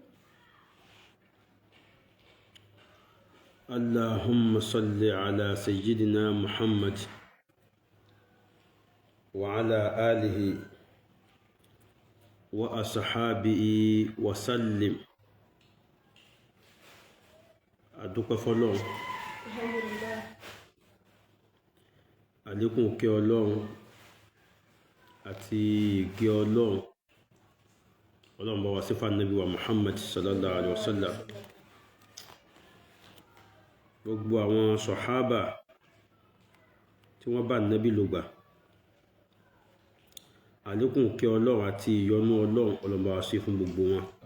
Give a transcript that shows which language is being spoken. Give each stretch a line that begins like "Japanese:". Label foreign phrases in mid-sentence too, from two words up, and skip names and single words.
Arabic: اللهم صل على سيدنا محمد وعلى آله وأصحابه وسلم.
Yoruba: adúpẹ́ fọ́lọ́run, àlékún kẹ́ Ọlọ́run àti ìgẹ́ Ọlọ́run bá wa sí fún Ànábì wa Muhammad
Arabic: صلى الله عليه وسلم,
Yoruba: gbogbo àwọn sàhábà tí wọ́n bá Ànábì lògbà, àlékún kẹ́ Ọlọ́run àti ìyọ́nú Ọlọ́run bá wa sí fún gbogbo wọn.